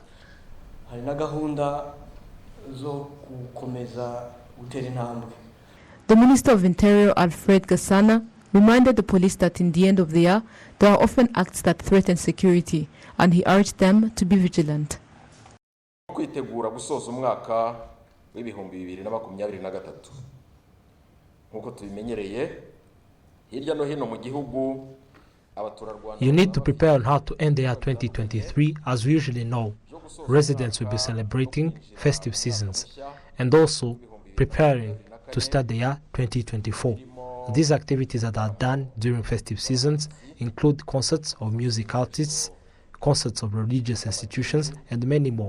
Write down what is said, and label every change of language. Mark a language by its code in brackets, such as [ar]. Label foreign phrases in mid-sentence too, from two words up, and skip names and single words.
[en] The Minister of Interior, Alfred Gasana, reminded the police that in the end of the year, there are often acts that threaten security, and he urged them to be vigilant. [rw] Kwitegura gusoza umwaka w'ibihumbi 2023 nkuko tubimenyereye hirya no hino mu gihugu [en] You need to prepare on how to end the year 2023. As we usually know, residents will be celebrating festive seasons and also preparing to start the year 2024. These activities that are done during festive seasons include concerts of music artists, concerts of religious institutions, and many more.